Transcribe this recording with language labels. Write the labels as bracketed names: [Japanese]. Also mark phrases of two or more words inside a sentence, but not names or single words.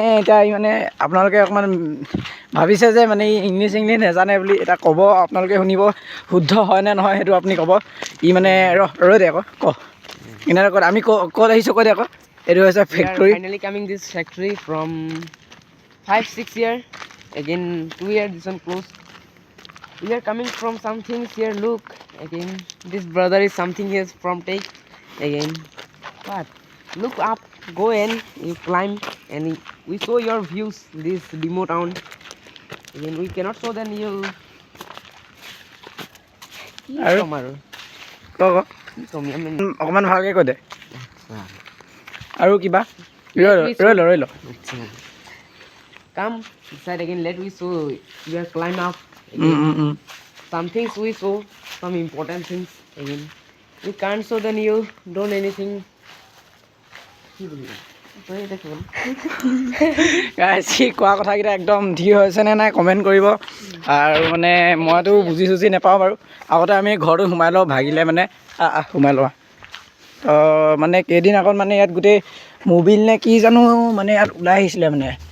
[Assamese] এতিয়া মানে আপোনালোকে অকণমান ভাবিছে যে মানে ইংলিছ নাজানে বুলি। এটা ক'ব, আপোনালোকে শুনিব শুদ্ধ হয় নে নহয় সেইটো আপুনি ক'ব। ই মানে ৰৈ দে আকৌ ক এনেকৈ ক আমি ক'ত আহিছোঁ কৈ দে আকৌ। এইটো হৈছে ফেক্টৰী। [English] Finally coming this factory from 5-6 years. Again 2 years this one closed. We are coming from some things here. Look again. This brother is something else from take. Again, what? Look up, go in, you climb, and we show your views. This demo town. Again, we cannot show then you. [Assamese] আৰু ক অকণমান ভালকৈ কৈ দে আৰু কিবা। ৰৈ ল [English] Come inside again. Let we show. We are climb up. Some things we show, some important things. Again, we can't show then you don't anything. [Assamese] সি কোৱা কথাকেইটা একদম ঠিক হৈছেনে নাই কমেণ্ট কৰিব। আৰু মানে মইতো বুজি চুজি নাপাওঁ বাৰু। আগতে আমি ঘৰটো সোমাই লওঁ, ভাগিলে মানে সোমাই লোৱা তো মানে কেইদিন আগত মানে ইয়াত গোটেই মোবিল নে কি জানো মানে ইয়াত ওলাই আহিছিলে মানে।